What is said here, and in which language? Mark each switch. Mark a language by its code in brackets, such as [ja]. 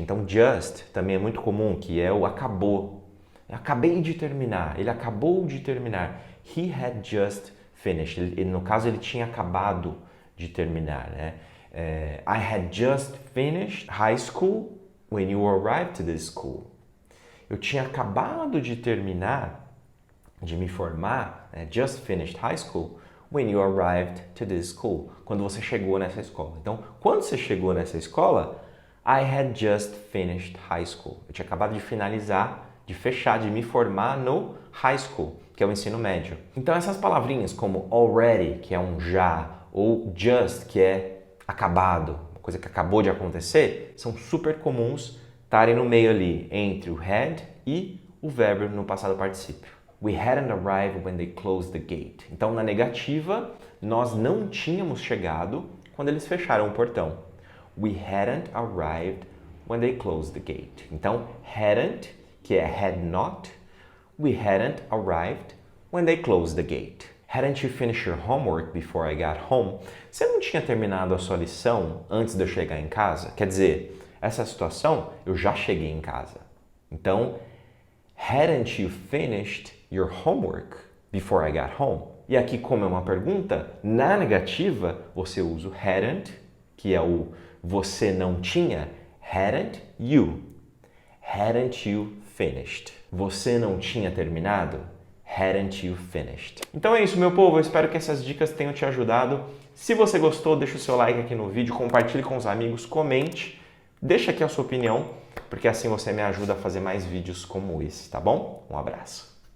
[pt] Então, just também é muito comum, que é o acabou. Acabei de terminar. Ele acabou de terminar. [en] He had just finished. [pt] No caso, ele tinha acabado de terminar, né? [en] I had just finished high school when you arrived to this school. [pt] Eu tinha acabado de terminar, de me formar, né? [en] Just finished high school when you arrived to this school. [pt] Quando você chegou nessa escola. Então, quando você chegou nessa escola, [en] I had just finished high school. [pt] Eu tinha acabado de finalizar, de fechar, de me formar no high school, que é o ensino médio. Então, essas palavrinhas como already, que é um já, ou just, que é acabado, coisa que acabou de acontecer, são super comuns estarem no meio ali, entre o had e o verbo no passado particípio. [en] We hadn't arrived when they closed the gate. [pt] Então, na negativa, nós não tínhamos chegado quando eles fecharam o portão. [en] We hadn't arrived when they closed the gate. Então, hadn't, que é had not, we hadn't arrived when they closed the gate. Hadn't you finished your homework before I got home? [pt] Você não tinha terminado a sua lição antes de eu chegar em casa? Quer dizer, essa situação, eu já cheguei em casa. [en] Então, hadn't you finished your homework before I got home? [pt] E aqui, como é uma pergunta, na negativa, você usa o hadn't, que é o você não tinha. [en] Hadn't you? Hadn't you finished? [pt] Você não tinha terminado? [en] Hadn't you finished? [pt] Então é isso, meu povo. Eu espero que essas dicas tenham te ajudado. Se você gostou, deixa o seu like aqui no vídeo, compartilhe com os amigos, comente, deixa aqui a sua opinião, porque assim você me ajuda a fazer mais vídeos como esse, tá bom? Um abraço.